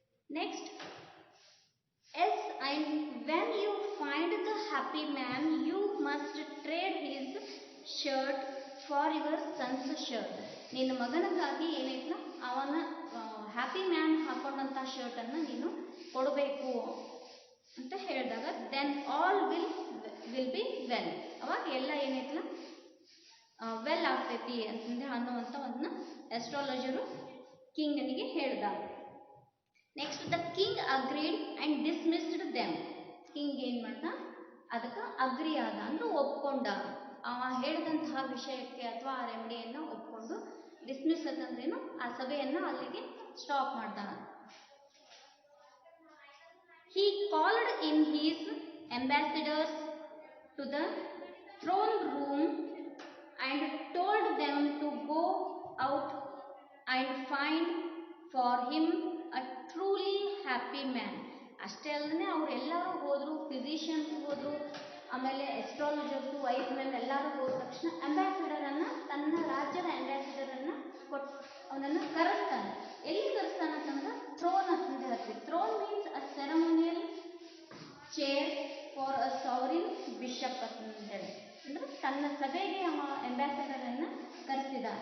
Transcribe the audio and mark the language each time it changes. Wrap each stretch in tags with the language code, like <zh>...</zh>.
<en>Next yes, and when you find the happy man you must trade his shirt for your son's shirt.</en> <kn>ನಿನ್ನ ಮಗನಿಗಾಗಿ ಏನೈತಲ್ಲ ಅವನ happy man ಹಾಕೊಂಡಂಥ ಶರ್ಟನ್ನು ನೀನು ಕೊಡಬೇಕು ಅಂತ ಹೇಳಿದಾಗ</kn> <en>then all will be well,</en> <kn>ಅವಾಗ ಎಲ್ಲ ಏನೈತಲ್ಲ ವೆಲ್ ಆಗ್ತೈತಿ ಅಂತಂದು ಅನ್ನುವಂಥ ಒಂದು ಆಸ್ಟ್ರಾಲಜರು ಕಿಂಗನಿಗೆ ಹೇಳ್ದ.</kn> <en>Next the king agreed and dismissed them.</en> <kn>King ಏನು ಮಾಡ್ದ ಅದಕ್ಕೆ ಅಗ್ರಿ ಆದ ಅಂದ್ರೆ ಒಪ್ಕೊಂಡ, ಅವ ಹೇಳಿದಂತಹ ವಿಷಯಕ್ಕೆ ಅಥವಾ ಆ ರೆಮಿಡಿಯನ್ನು ಒಪ್ಕೊಂಡು ಡಿಸ್ಮಿಸ್ ಅಂತಂದ್ರೇನು ಆ ಸಭೆಯನ್ನು ಅಲ್ಲಿಗೆ ಸ್ಟಾಪ್ ಮಾಡ್ದ.</kn> <en>He called in his ambassadors to the throne room and told them to go out and find for him a truly happy man.</en> <kn>ಅಷ್ಟೇ ಅಲ್ಲದೆ ಅವರೆಲ್ಲರೂ ಹೋದರು, ಫಿಸಿಷಿಯನ್ಸ್ ಹೋದರು, ಆಮೇಲೆ ಎಸ್ಟ್ರಾಲಜರ್ಸು, ವೈಸ್ ಮೆನ್ ಎಲ್ಲರೂ ಹೋದ ತಕ್ಷಣ ಅಂಬಾಸಿಡರನ್ನು, ತನ್ನ ರಾಜ್ಯದ ಅಂಬಾಸಿಡರನ್ನು ಕೊಟ್ಟು ಅವನನ್ನು ಕರೆಸ್ತಾನೆ. ಎಲ್ಲಿ ಕರೆಸ್ತಾನೆ ಅಂತಂದ್ರೆ ಥ್ರೋನ್ ಅಂತ ಹೇಳ್ತೀವಿ.</kn> <en>throne means a ceremonial chair for a sovereign bishop</en> <kn>ಅಂತೇಳಿ, ಅಂದ್ರೆ ತನ್ನ ಸಭೆಗೆ ಅವ ಅಂಬಾಸಿಡರನ್ನು ಕರೆಸಿದ.</kn>